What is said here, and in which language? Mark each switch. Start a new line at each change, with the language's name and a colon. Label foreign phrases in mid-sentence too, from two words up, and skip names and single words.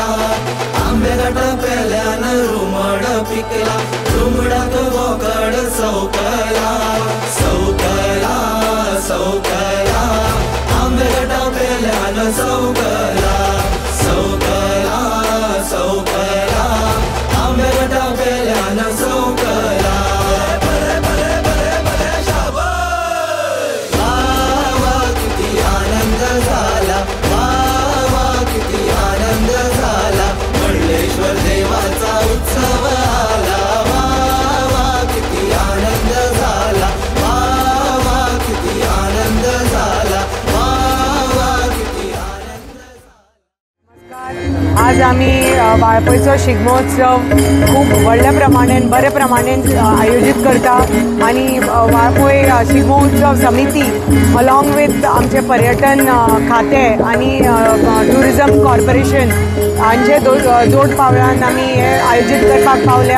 Konkani: आंबे घाटा पेल्यान रुमड पिकला रुमडाक बोकड सौकला. सौकला सौकला आंबे घाटा पेल्यान सौकला. सौकला सौकला आंबे घाटा पेल्यान सौकला. बरे बरे बरे बरे शाबास.
Marathi: वा वा किती आनंद झाला. वा वा किती आनंद झाला. मंडलेश्वर देवाचा उत्सव आला. वा वा किती आनंद झाला. वा वा किती आनंद झाला. वा वा किती आनंद.
Konkani: आज आम्ही वाळपयचो शिगमोत्सव खूप व्हडल्या प्रमाणान बरे प्रमाणान आयोजित करता. आणि वाळपय शिगमोत्सव समिती
English: along with
Konkani: आमचे पर्यटन खातें आणि
English: tourism corporation
Konkani: हांचे जोड पावलान आमी हे आयोजीत करपाक पावल्या.